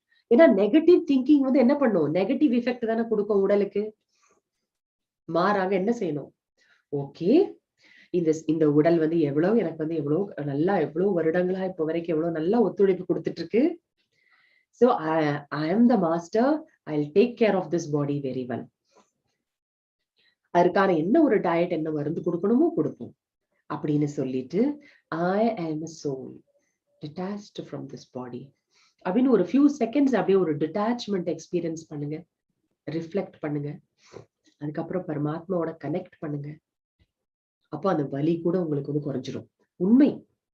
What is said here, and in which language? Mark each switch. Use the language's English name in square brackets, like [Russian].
[Tamil] ஏன்னா negative thinking வந்து என்ன பண்ணும், நெகட்டிவ் எஃபெக்ட் தானே கொடுக்கும் உடலுக்கு. மாறாக என்ன செய்யணும், ஓகே இந்த உடல் வந்து எவ்வளவு எனக்கு வந்து எவ்வளவு நல்லா, எவ்வளவு வருடங்களா இப்ப வரைக்கும் எவ்வளவு நல்லா ஒத்துழைப்பு கொடுத்துட்டு இருக்கு. [English] So I am the master. I'll take care of this body very well. [Tamil] அதுக்கான என்ன ஒரு டயட், என்ன மருந்து கொடுக்கணுமோ கொடுப்போம் அப்படின்னு சொல்லிட்டு [English] I am a soul detached from this body [Tamil] அப்படின்னு ஒரு few seconds அப்படியே ஒரு டிட்டாச்மெண்ட் எக்ஸ்பீரியன்ஸ் பண்ணுங்க, ரிஃப்ளெக்ட் பண்ணுங்க. அதுக்கப்புறம் பரமாத்மாவோட கனெக்ட் பண்ணுங்க. அப்போ அந்த வலி கூட உங்களுக்கு வந்து குறைஞ்சிரும். உண்மை.